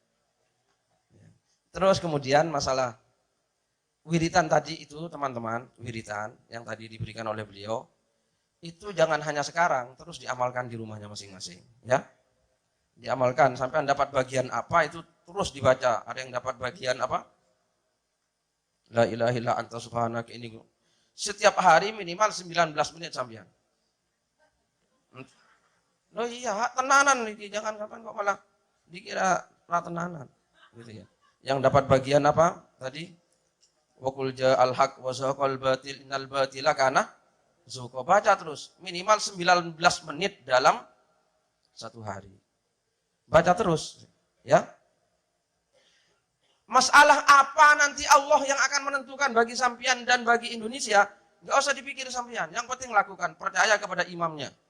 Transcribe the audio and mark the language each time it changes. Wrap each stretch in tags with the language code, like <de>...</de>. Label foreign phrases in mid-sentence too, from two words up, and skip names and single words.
<id>Terus kemudian masalah wiritan tadi itu teman-teman, wiritan yang tadi diberikan oleh beliau, itu jangan hanya sekarang, terus diamalkan di rumahnya masing-masing. Ya, diamalkan sampai dapat bagian apa itu terus dibaca. Ada yang dapat bagian apa?</id> <ar>لا إله إلا أنت سبحانك</ar> <id>ini. Setiap hari minimal 19 menit sampean. Loh iya, tenanan ini, jangan kapan kok malah dikira tenanan, gitu ya. Yang dapat bagian apa tadi?</id> <ar>وقل جاء الحق وزهق الباطل إن الباطل كان زهوقا.</ar> <id>Baca terus, minimal 19 menit dalam satu hari. Baca terus, ya. Masalah apa nanti Allah yang akan menentukan bagi sampean dan bagi Indonesia, nggak usah dipikir sampean. Yang penting lakukan, percaya kepada imamnya.</id>